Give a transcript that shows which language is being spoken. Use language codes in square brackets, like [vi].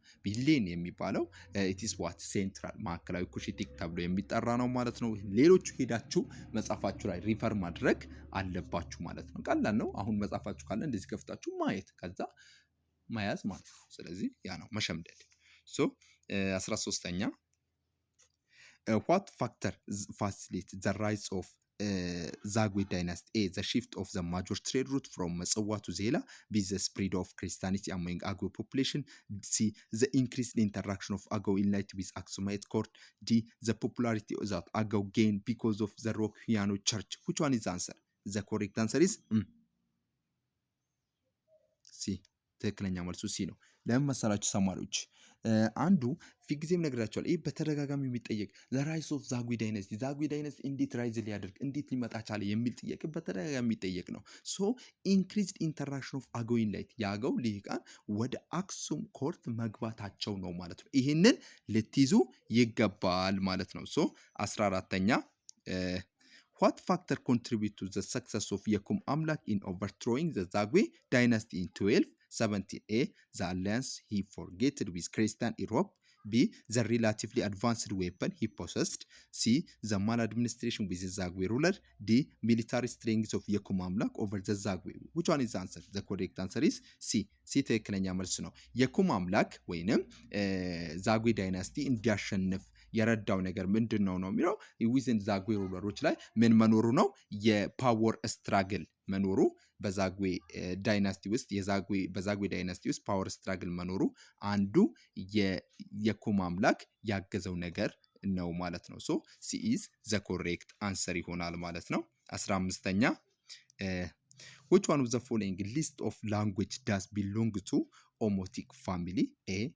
[am] ቢሌን የሚባለው ኢትስ ዋት ሴንትራል ማዕከላዊ ኩሽቲክ ተብሎ የሚጠራ ነው ማለት ነው። ሌሎቹ ሄዳችሁ መጻፋችሁ ላይ ሪፈር ማድረግ አለባችሁ ማለት ነው። ቀላል ነው። አሁን መጻፋችሁ ካለ እንደዚህ ከፍታችሁ ማየት ከዛ መያዝ ማለት ነው። ስለዚህ ያ ነው መሸምደድ። ሶ 13ኛ [en] what factor facilitate the rise of Zagwe dynasty? A the shift of the major trade route from Matsawa to Zela. B the spread of Christianity among Agao population. C the increased interaction of Agao elite with Aksumite court. D the popularity that Agao gained because of the Rock church. Which one is the answer? The correct answer is C. [am] ትክክለኛ መልሱ ሲ ነው። ለምን መሰላችሁ ተማሪዎች? አንዱ ፊግዚም ነግራቸዋል። ይህ በተደጋጋሚ የሚጠየቅ ለራይስ ኦፍ ዛጉዌ ዳይነስቲ እንዴት ራይዝ ሊያደርግ እንዴት ሊመጣ ቻለ የሚል ጥያቄ በተደጋጋሚ የሚጠየቅ ነው። ሶ [en] ኢንክሪዝድ ኢንተራክሽን ኦፍ አገው ኢንላይት [am] የአገው ልሂቃን ወደ አክሱም ኮርት መግባታቸው ነው ማለት ነው። ይህንን ልትይዙ ይገባል ማለት ነው። ሶ 14ተኛ [en] what factor contribute to the success of Yekum Amlak in overthrowing the Zagwe dynasty in 1270? A. The alliance he forgetted with Christian Europe. B. The relatively advanced weapon he possessed. C. The maladministration with the Zagwe ruler. D. Military strength of Yekum Amlak over the Zagwe. Which one is the answer? The correct answer is C. [am] C ትክክለኛ መልስ ነው። የኩም አምላክ ወይንም ዛጉዌ ዳይናስቲ እንዲያሸንፍ የረዳው ነገር ምንድን ነው የሚለው ዊዝን ዛጉዌ ሩለሮች ላይ ምን መኖሩ ነው? የፓወር ስትራግል መኖሩ በዛጉዌ ዳይናስቲ ውስጥ በዛጉዌ ዳይናስቲ ውስጥ ፓወር ስትራግል መኖሩ አንዱ የኩም አምላክ ያገዘው ነገር ነው ማለት ነው። ሶ [en] ሲ ኢዝ ዘ ኮሬክት አንሰር [am] ይሆናል ማለት ነው። 15ኛ [en] which one of the following list of language does belong to Omotic family? [am] A.